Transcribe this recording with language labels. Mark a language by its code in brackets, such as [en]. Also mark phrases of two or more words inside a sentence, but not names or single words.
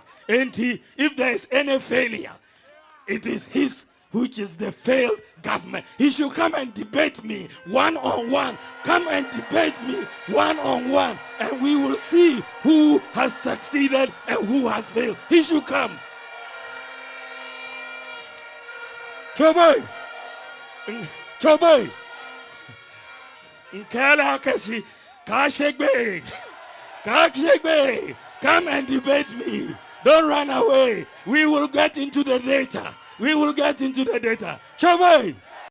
[en] And if there is any failure, it is his, which is the failed government. He should come and debate me one-on-one. Come and debate me one-on-one. And we will see who has succeeded and who has failed. He should come. Choboy. Nkala Kashi. Kashegbe, come and debate me. Don't run away. We will get into the data. Choboy.